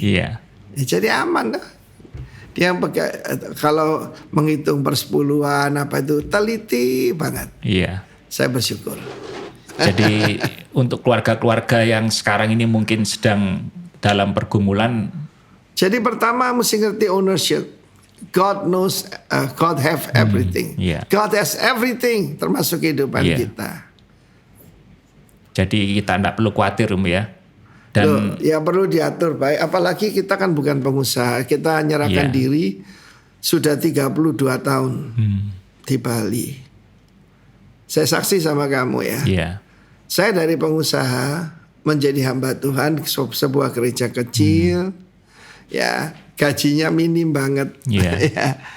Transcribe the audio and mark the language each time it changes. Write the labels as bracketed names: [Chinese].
[Indonesian] Ya, jadi aman dah. Dia kalau menghitung persepuluhan apa itu teliti banget. Saya bersyukur. Jadi untuk keluarga-keluarga yang sekarang ini mungkin sedang dalam pergumulan. Jadi pertama mesti ngerti ownership. [English] God knows, God have everything. God has everything, [Indonesian] termasuk kehidupan kita. Jadi kita tidak perlu khawatir, ya. Dan ya perlu diatur baik. Apalagi kita kan bukan pengusaha, kita menyerahkan diri sudah 32 tahun di Bali. Saya saksi sama kamu ya. Saya dari pengusaha menjadi hamba Tuhan sebuah gereja kecil, ya gajinya minim banget, ya.